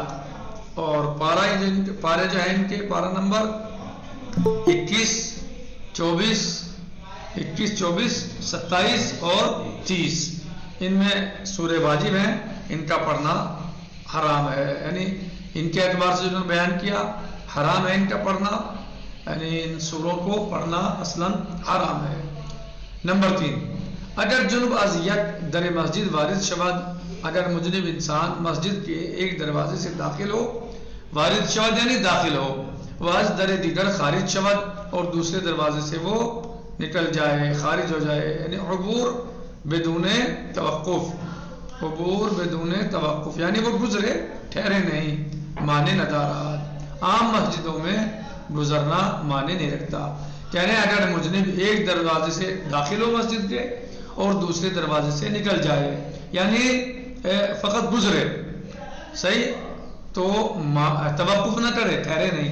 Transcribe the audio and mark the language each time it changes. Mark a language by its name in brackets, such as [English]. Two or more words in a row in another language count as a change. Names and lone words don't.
[Urdu] اور پارے جو ہیں ان کے پارہ نمبر 21 24 27 اور 30 ان میں سورہ واجب ہیں، ان کا پڑھنا حرام ہے. یعنی ان کے اعتبار سے جنہوں نے بیان کیا حرام ہے ان کا پڑھنا، یعنی ان سوروں کو پڑھنا اصلاً حرام ہے. نمبر 3، [Persian] اگر جنب از یک در مسجد وارد شود، [Urdu] اگر مجنب انسان مسجد کے ایک دروازے سے داخل ہو، [Persian] وارد شود [Urdu] یعنی داخل ہو، [Persian] واز در دیگر خارج شود [Urdu] اور دوسرے دروازے سے وہ نکل جائے، خارج ہو جائے، [Persian] یعنی عبور بدون توقف. عبور بدون توقف [Urdu] یعنی وہ گزرے، ٹھہرے نہیں. [Persian] معنی ندارات، [Urdu] عام مسجدوں میں گزرنا معنی نہیں رکھتا. کہہ رہے ہیں اگر مجنب ایک دروازے سے داخل ہو مسجد کے اور دوسرے دروازے سے نکل جائے، یعنی فقط گزرے، صحیح، تو توقف نہ کرے، ٹھہرے نہیں.